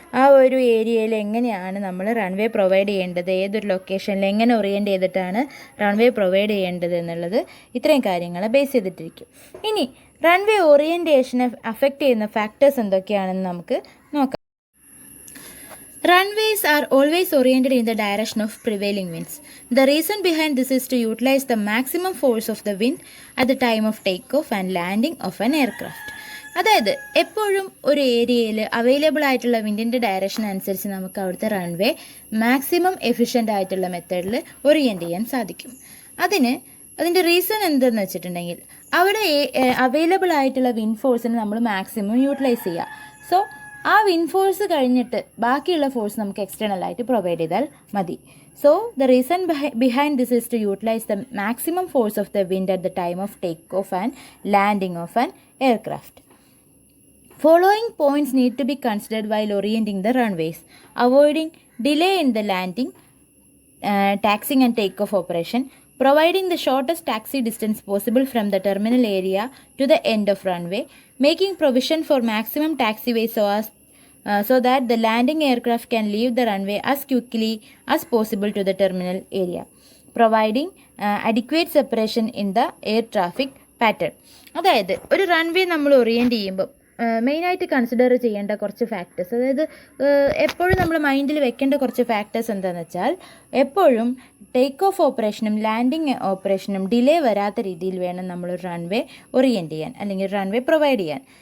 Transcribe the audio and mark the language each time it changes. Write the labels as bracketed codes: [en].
[ml] ആ ഒരു ഏരിയയിൽ എങ്ങനെയാണ് നമ്മൾ റൺവേ പ്രൊവൈഡ് ചെയ്യേണ്ടത്, ഏതൊരു ലൊക്കേഷനിൽ എങ്ങനെ ഓറിയൻറ്റ് ചെയ്തിട്ടാണ് റൺവേ പ്രൊവൈഡ് ചെയ്യേണ്ടത് എന്നുള്ളത് ഇത്രയും കാര്യങ്ങൾ ബേസ് ചെയ്തിട്ടിരിക്കും. ഇനി റൺവേ ഓറിയൻറ്റേഷനെ അഫക്റ്റ് ചെയ്യുന്ന ഫാക്ടേഴ്സ് എന്തൊക്കെയാണെന്ന് നമുക്ക് നോക്കാം. [en] Runways are always oriented in the direction of prevailing winds. The reason behind this is to utilize the maximum force of the wind at the time of takeoff and landing of an aircraft. [ml] അതായത് എപ്പോഴും ഒരു ഏരിയയിൽ available ആയിട്ടുള്ള വിൻഡിൻ്റെ direction അനുസരിച്ച് നമുക്ക് അവിടുത്തെ runway maximum efficient ആയിട്ടുള്ള മെത്തേഡിൽ ഓറിയൻറ്റ് ചെയ്യാൻ സാധിക്കും. അതിൻ്റെ റീസൺ എന്തെന്ന് വെച്ചിട്ടുണ്ടെങ്കിൽ അവിടെ അവൈലബിൾ ആയിട്ടുള്ള വിൻഡ് ഫോഴ്സിന് നമ്മൾ മാക്സിമം യൂട്ടിലൈസ് ചെയ്യുക. സോ ആ വിൻഡ് ഫോഴ്സ് കഴിഞ്ഞിട്ട് ബാക്കിയുള്ള ഫോഴ്സ് നമുക്ക് എക്സ്റ്റേണൽ ആയിട്ട് പ്രൊവൈഡ് ചെയ്താൽ മതി. [en] So the reason behind this is to utilise the maximum force of the wind at the time of take off and landing of an aircraft. Following points need to be considered while orienting the runways: avoiding delay in the landing, taxiing and takeoff operation, providing the shortest taxi distance possible from the terminal area to the end of runway, making provision for maximum taxiway so that the landing aircraft can leave the runway as quickly as possible to the terminal area, providing adequate separation in the air traffic pattern. [ml] അതായത് ഒരു runway നമ്മൾ orient ചെയ്യുമ്പോൾ മെയിനായിട്ട് consider ചെയ്യേണ്ട കുറച്ച് factors, അതായത് എപ്പോഴും നമ്മൾ മൈൻഡിൽ വെക്കേണ്ട കുറച്ച് ഫാക്ടേഴ്സ് എന്താണെന്ന് വെച്ചാൽ, എപ്പോഴും ടേക്ക് ഓഫ് ഓപ്പറേഷനും ലാൻഡിങ് ഓപ്പറേഷനും ഡിലേ വരാത്ത രീതിയിൽ വേണം നമ്മളൊരു റൺവേ ഓറിയൻറ്റ് ചെയ്യാൻ അല്ലെങ്കിൽ റൺവേ പ്രൊവൈഡ് ചെയ്യാൻ.